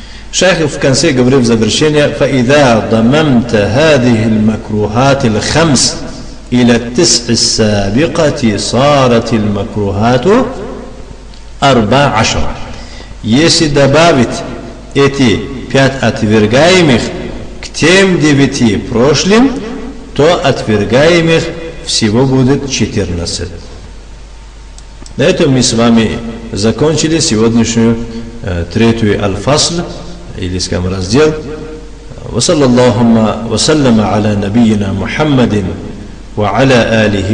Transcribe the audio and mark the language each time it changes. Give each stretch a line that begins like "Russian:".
Russian: Шейх в конце говорит в завершение:
Arabic: فَإِذَا ضَمَمْتَ هَذِهِ الْمَكْرُوهَاتِ الْخَمْسِ إِلَى التِّسْعِ السَّابِقَةِ صَارَتِ الْمَكْرُوهَاتُ 14.
Russian: Если добавить эти 5 отвергаемых к тем 9 прошлым, то отвергаемых всего будет 14. На этом мы с вами закончили сегодняшнюю третью аль-фасл, или, скажем, раздел.
Arabic: وصلى اللهم وسلم على نبينا محمد وعلى آله وأصحابه وسلم تسليما مزيدا